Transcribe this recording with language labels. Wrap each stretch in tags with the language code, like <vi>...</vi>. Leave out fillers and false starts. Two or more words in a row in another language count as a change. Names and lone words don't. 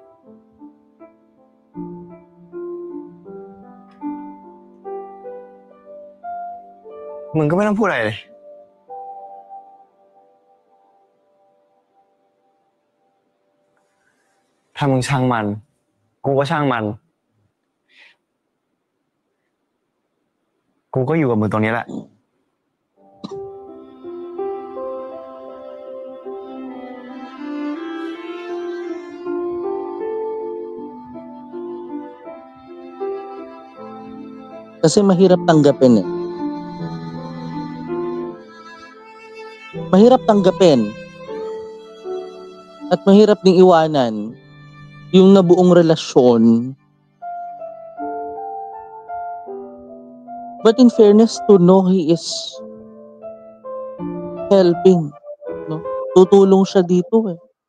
<th>มึงก็ไม่ต้องพูดอะไรเลยถ้ามึงช่างมันกูก็ช่างมันกูก็อยู่กับมึงตรงนี้แหละ</th> <tl>Kasi mahirap tanggapin eh. Mahirap tanggapin. At mahirap ding iwanan yung nabuong relasyon.</tl> <en>But in fairness to know he is helping.</en> <tl>No? Tutulong siya dito eh.</tl>